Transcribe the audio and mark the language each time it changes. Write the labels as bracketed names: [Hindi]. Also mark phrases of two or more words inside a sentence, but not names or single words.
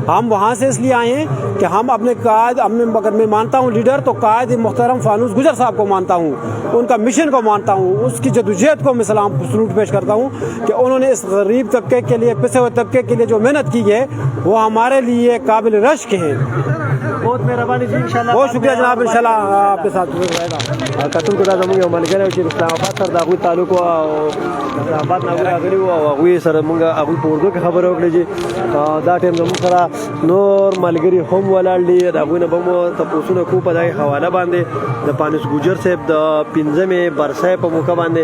[Urdu] ہم وہاں سے اس لیے آئے ہیں کہ ہم اپنے قائد، اگر میں مانتا ہوں لیڈر تو قائد محترم فانوس گجر صاحب کو مانتا ہوں، ان کا مشن کو مانتا ہوں، اس کی جدوجہد کو میں سلوٹ پیش کرتا ہوں کہ انہوں نے اس غریب طبقے کے لیے، پسے ہوئے طبقے کے لیے جو محنت کی ہے وہ ہمارے لیے قابل رشک ہے. بہت مہربانی جی، ان شاء اللہ بہت شکریہ جناب، ان شاء اللہ آپ کے ساتھ رہے گا. [Pashto] کتونکو زموږ ملګری چې اسلام آباد سره د هغوی تعلق او اسلام آباد نه راغلي وو او هغوی سره موږ هغوی په اردو کې خبرې وکړې چې دا ټایم زموږ سره نور ملګري هم ولاړ دي، د هغوی نه به مو تپوسونه کوو په دغې حواله باندې د فانوس ګوجر صاحب د 15مې برسۍ په موقع باندې.